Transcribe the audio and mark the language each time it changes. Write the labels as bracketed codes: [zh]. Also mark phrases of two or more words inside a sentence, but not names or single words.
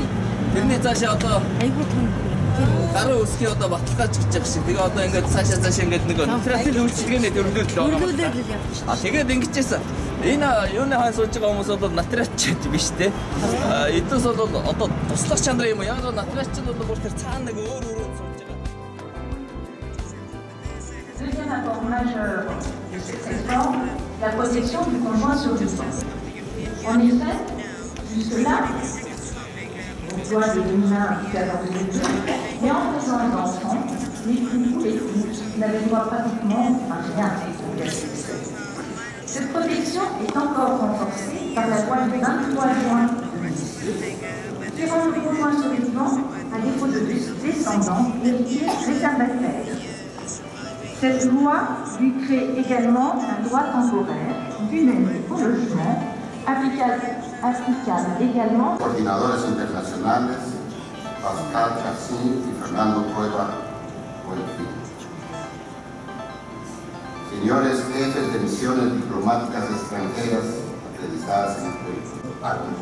[mn] Тэрний цаашаа одоо гараа үсгийн одоо баталгаач гэж байгаа шиг. Тэгээ одоо ингээд цаашаа ингээд нэг нотариатын үйлчилгээний төрлөлд байгаа. Тэгээд ингэжсэн. Энэ юуны хаан сууж байгаа хүмүүс бол нотариатч биш те. Эднээс бол одоо туслах чанар юм уу? Яг нотариатч нь бол бүр тэр цаана нэг өөр сууж байгаа. [fr] Deuxième apport majeur de cette réforme, la protection du conjoint survivant. En effet, jusque-là, loi de 2001 qui date en 2002, mais en présence d'enfants, les couples n'avaient droit pratiquement à rien. Cette protection est encore renforcée par la loi du 23 juin 2002, qui rend le conjoint survivant, à défaut de descendants, héritier réservataire. Cette loi lui crée également un droit temporaire d'une année au logement, applicable également. [es] Coordinadores internacionales, Pascal Cassin y Fernando Cueva Buenfil. Señores jefes de misiones diplomáticas extranjeras acreditadas en el país.